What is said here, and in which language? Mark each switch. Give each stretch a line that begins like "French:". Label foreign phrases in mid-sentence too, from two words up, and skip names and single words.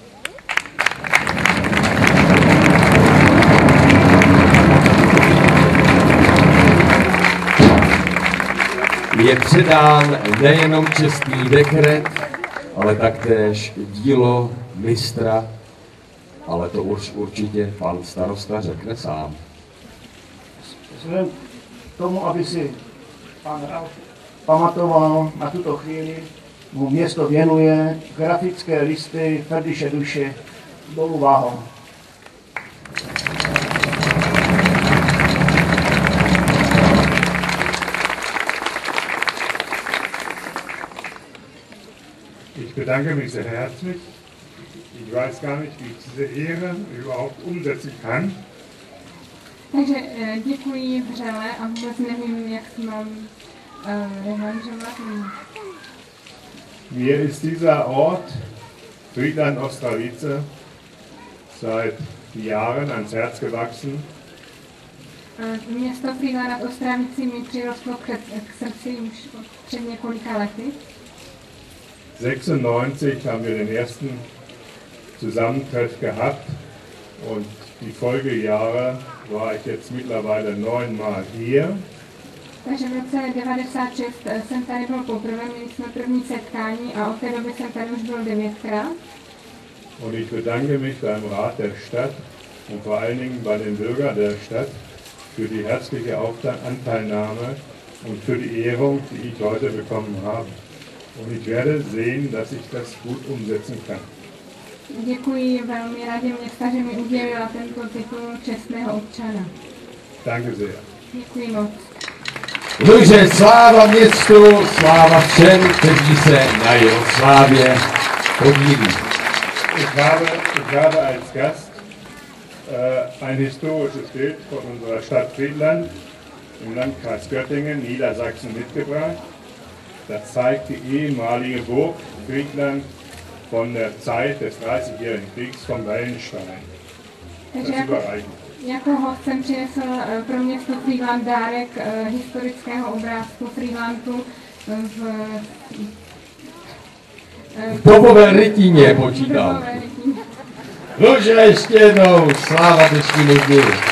Czech: Je předán nejenom čestný dekret, ale taktéž dílo mistra, ale to už určitě pan starosta řekne sám. Vzhledem k tomu, aby si pan Ralf pamatoval na tuto chvíli, mu město věnuje grafické listy Ferdiše Duše Dolů Váhom.
German: Ich bedanke mich sehr herzlich. Ich weiß gar nicht, wie ich diese Ehre überhaupt umsetzen kann.
Czech: Takže děkuji vřele a vůbec nevím, jak to mám realizovat.
German: Mir ist dieser Ort, Frýdlant Ostravice, seit Jahren ans Herz gewachsen.
Czech: Město Frýdlant nad Ostravicí mi přirostlo k srdci už před několika lety.
German: 96 haben wir den ersten Zusammentreff gehabt und die Folgejahre war ich jetzt mittlerweile 9-mal hier.
Czech: Takže v roce 96 jsem tady byl poprvé, měli jsme první setkání a od té doby jsem tady už byl 9krát.
German: Und ich bedanke mich beim Rat der Stadt und vor allen Dingen bei den Bürgern der Stadt für die herzliche Anteilnahme und für die Ehrung, die ich heute bekommen habe. Und ich werde sehen, dass ich das gut umsetzen kann.
Czech: Děkuji velmi radě města, že mi udělila tento titul čestného občana.
German: Danke sehr.
Czech: Děkuji moc. Takže sláva městu, sláva všem, kteří se na jeho slávě podílí.
German: Ich habe als Gast ein historisches Bild von unserer Stadt Frýdlant im Landkreis Göttingen, Niedersachsen, mitgebracht. Das zeigt die ehemalige Burg Frýdlant von der Zeit des 30-jährigen Kriegs von Wellenstein. Das ist überreichend.
Czech: Jako host jsem přinesl pro město Frýdlant dárek historického obrázku Frýdlantu v dobové rytině počítám. Takže ještě jednou sláva dnešnímu dnu.